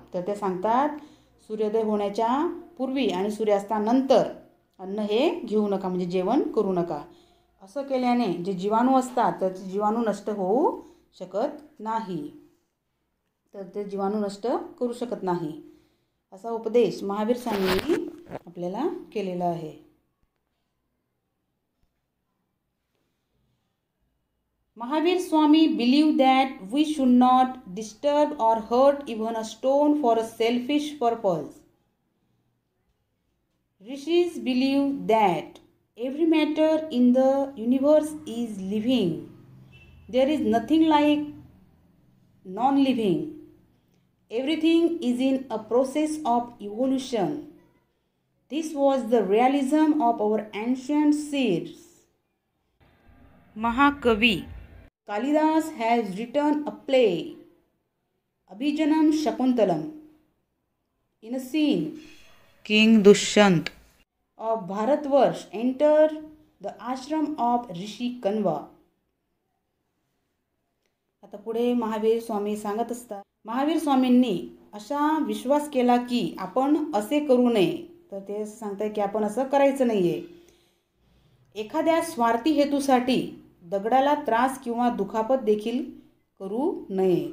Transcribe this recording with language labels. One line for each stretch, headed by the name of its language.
Marathi: तर ते सांगतात सूर्योदय होण्याच्या पूर्वी आणि सूर्यास्तानंतर अन्न हे घेऊ नका, म्हणजे जेवण करू नका. असं केल्याने जे जीवाणू असतात तर ते जीवाणू नष्ट होऊ शकत नाही. तर ते जीवाणू नष्ट करू शकत नाही असा उपदेश महावीर स्वामींनी आपल्याला केलेला आहे.
English: Mahavir Swami believed that we should not disturb or hurt even a stone for a selfish purpose. Rishis believe that every matter in the universe is living. There is nothing like non-living. Everything is in a process of evolution. This was the realism of our ancient seers. Mahakavi Kalidas has written a play, Abhijanam Shakuntalam. In a scene, King Dushyant of Bharatvarsh entered the ashram of Rishi Kanva.
Marathi: आता पुढे महावीर स्वामी सांगत असतात, महावीर स्वामींनी असा विश्वास केला की आपण असे करू नये. तर ते सांगताय की आपण असं करायचं नाहीये. एखाद्या स्वार्थी हेतूसाठी दगडाला त्रास किंवा दुखापत देखील करू नये.